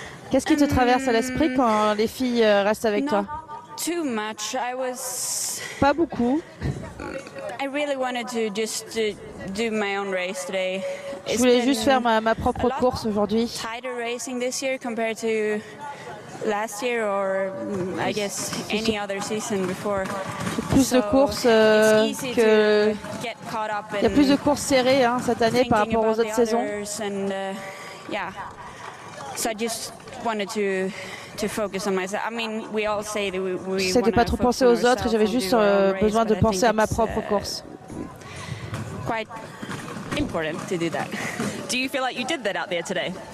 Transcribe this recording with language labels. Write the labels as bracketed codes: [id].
[fr] Qu'est-ce qui te traverse à l'esprit quand les filles restent avec toi? [en] Too much. I was [fr] pas beaucoup. [en] I really wanted to just do my own race today. [fr] Je voulais juste faire ma propre course aujourd'hui. [en] Tighter racing this year compared to last year or I guess any other season before. [fr] Plus de courses que il y a plus de courses serrées hein, cette année par rapport aux autres saisons. [en] Yeah. So I just wanted to focus on myself. I mean, we all say that we want to [fr] pas trop penser aux autres, j'avais juste besoin de penser à ma propre course. [en] Quite important to do that. Do you feel like you did that out there today?